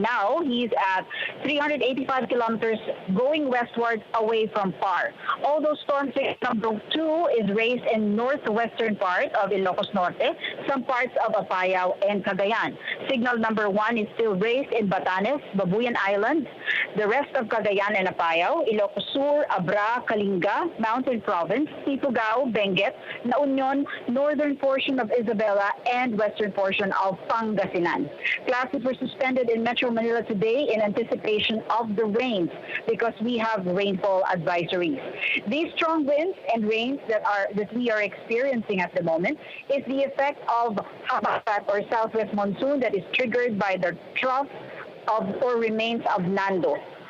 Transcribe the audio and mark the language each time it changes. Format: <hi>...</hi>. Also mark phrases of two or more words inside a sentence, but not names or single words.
<en>Now he's at 385 kilometers going westward away from PAR. Although storm number 2 is raised in northwestern part of Ilocos Norte, some parts of Apayao and Cagayan. Signal number 1 is still raised in Batanes, Babuyan Island, the rest of Cagayan and Apayao, Ilocos Sur, Abra, Kalinga, Mountain Province, Ifugao, Benguet, La Union, northern portion of Isabela, and western portion of Pangasinan. Classes were suspended in Metro Manila today in anticipation of the rains because we have rainfall advisories. These strong winds and rains that we are experiencing at the moment is the effect of Habagat or southwest monsoon that is triggered by the trough of or remains of Nando.</en>